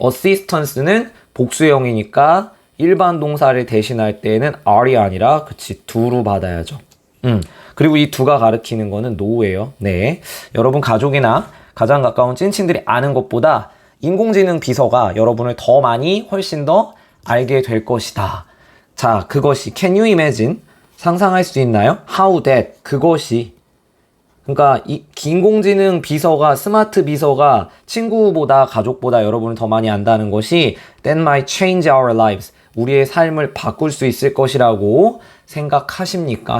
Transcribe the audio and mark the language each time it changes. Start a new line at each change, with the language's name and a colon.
Korean: assistance는 복수형이니까 일반 동사를 대신할 때는 are이 아니라 그치 do로 받아야죠. 그리고 이 do가 가리키는 거는 know예요. 네, 여러분 가족이나 가장 가까운 찐친들이 아는 것보다 인공지능 비서가 여러분을 더 많이 훨씬 더 알게 될 것이다.
English: 자, 그것이 can you imagine?
Korean: 상상할 수 있나요? how that 그것이 그러니까 이 인공지능 비서가 스마트 비서가 친구보다 가족보다 여러분을 더 많이 안다는 것이
English: that might change our lives.
Korean: 우리의 삶을 바꿀 수 있을 것이라고 생각하십니까?